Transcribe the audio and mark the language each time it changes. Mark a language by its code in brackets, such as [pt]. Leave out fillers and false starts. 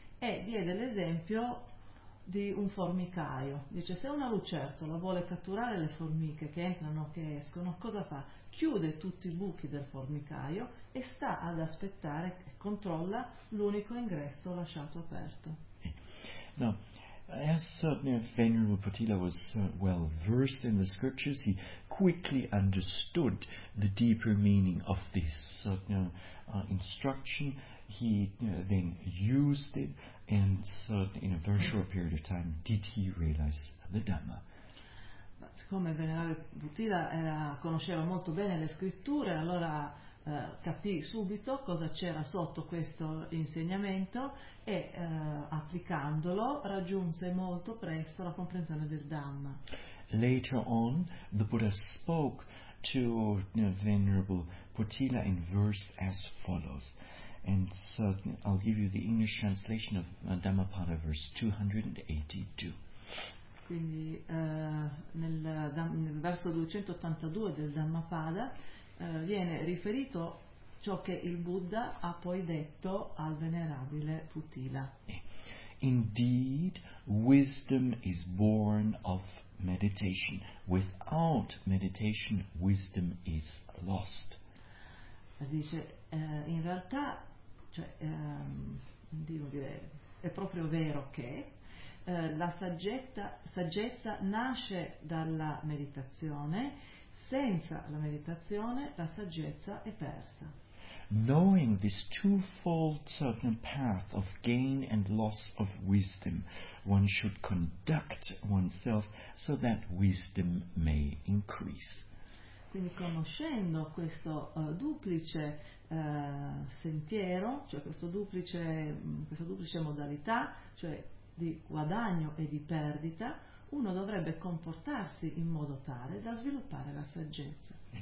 [it] E diede l'esempio di un formicaio. Dice, se una lucertola vuole catturare le formiche che entrano o che escono, cosa fa? Chiude tutti i buchi del formicaio e sta ad aspettare, controlla l'unico ingresso lasciato aperto. [en] Now, as Venerable Putila was well versed in the scriptures, he quickly understood the deeper meaning of this instruction. he then used it, and so in a very short period of time did he realize the Dhamma. [it] Ma siccome Venerabile Buddhila conosceva molto bene le scritture, allora capì subito cosa c'era sotto questo insegnamento e applicandolo raggiunse molto presto la comprensione del Dhamma. [en] Later on, the Buddha spoke to Venerable Buddhila in verse as follows. And so I'll give you the English translation of Dhammapada verse 282. [it] Quindi nel verso 282 del Dhammapada viene riferito ciò che il Buddha ha poi detto al venerabile Putila. [en] Indeed, wisdom is born of meditation. Without meditation, wisdom is lost. [it] Dice, in realtà, cioè, è proprio vero che la saggezza nasce dalla meditazione. Senza la meditazione, la saggezza è persa. [en] Knowing this twofold certain path of gain and loss of wisdom, one should conduct oneself so that wisdom may increase. [it] Quindi conoscendo questo duplice sentiero, cioè questa duplice modalità, cioè di guadagno e di perdita, uno dovrebbe comportarsi in modo tale da sviluppare la saggezza.